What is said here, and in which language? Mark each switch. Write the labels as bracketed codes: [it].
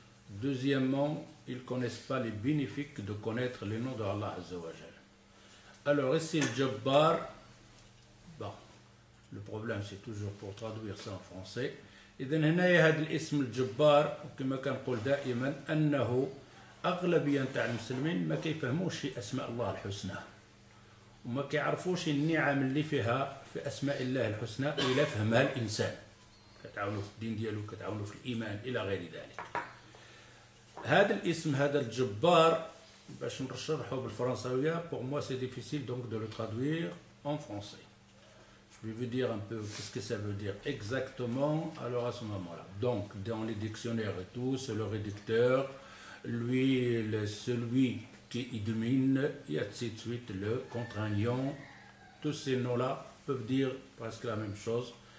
[fr] Deuxièmement, ils ne connaissent pas les bénéfices de connaître les noms d'Allah Azza wa Jal. Alors ici, le Jabbar, bon, le problème c'est toujours pour traduire ça en français. [ar] إذن هنا هذا الاسم الجبار كما كنقول دائما أنه أغلبية تاع المسلمين ما كيفهموش في أسماء الله الحسنى وما كيعرفوش النعم اللي فيها في أسماء الله الحسنى إلى فهمها الإنسان، كتعاونوا في الدين ديالو، كتعاونوا في الإيمان إلى غير ذلك. هذا الاسم هذا الجبار باش نشرحه بالفرنساوية [fr] pour moi c'est difficile donc de le traduire en français. Je vais vous dire un peu qu'est-ce que ça veut dire exactement alors à ce moment-là. Donc dans les dictionnaires et tout, c'est le rédacteur, lui, celui qui y domine, et ainsi de suite, le contraignant, tous ces noms-là peuvent dire presque la même chose.